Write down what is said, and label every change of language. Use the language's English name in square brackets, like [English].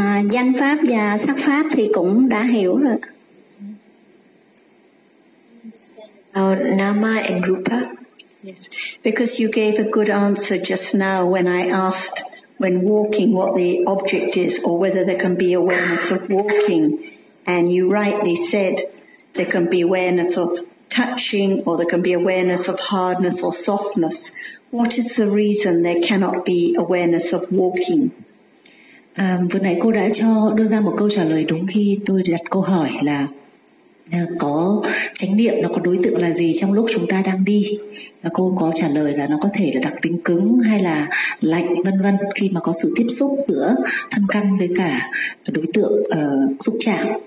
[Vietnamese] Danh pháp và sắc pháp thì cũng đã hiểu rồi. [English] Nama and rupa. Yes, because you gave a good answer just now when I asked, when walking, what the object is or whether there can be awareness of walking, and you rightly said there can be awareness of touching or there can be awareness of hardness or softness. What is the reason there cannot be awareness of walking? [Vietnamese] Vừa nãy cô đã đưa ra một câu trả lời đúng khi tôi đặt câu hỏi là có chánh niệm, nó có đối tượng là gì trong lúc chúng ta đang đi. Cô có trả lời là nó có thể là đặc tính cứng hay là lạnh vân vân, khi mà có sự tiếp xúc giữa thân căn với cả đối tượng xúc chạm.